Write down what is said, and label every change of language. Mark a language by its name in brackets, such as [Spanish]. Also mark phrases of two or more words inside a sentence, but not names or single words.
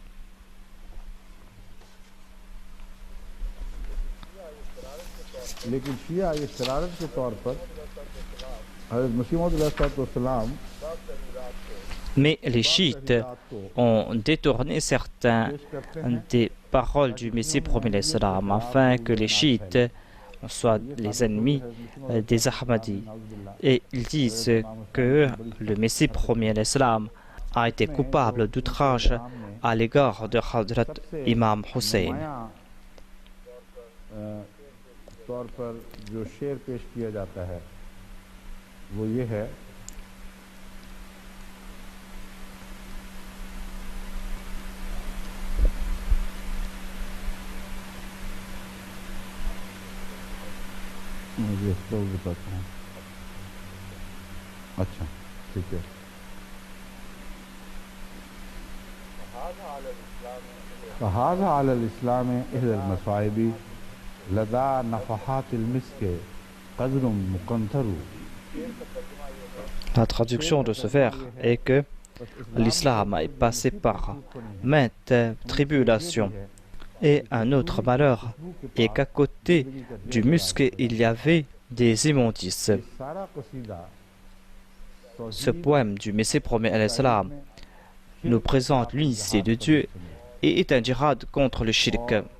[French] Mais les chiites ont détourné certaines des paroles du Messie premier [Arabic] عليه السلام [French] afin que les chiites soient les ennemis des Ahmadis. Et ils disent que le Messie premier [Arabic] عليه السلام [French] a été coupable d'outrage à l'égard de Hadrat Imam Hussein. [Hindi] तौर पर जो शेर पेश किया जाता है वो ये है मुझे इसको बताता हूँ अच्छा ठीक है [Arabic] فهذا على الإسلام إحدى المصائب لدى نفحات المسك قدر مقنطر. [French] La traduction de ce vers est que l'islam est passé par maintes tribulations et un autre malheur est qu'à côté du musc il y avait des immondices. Ce poème du Messie premier [Arabic] عليه السلام [French] nous présente l'unicité de Dieu et est un djihad contre le shirk.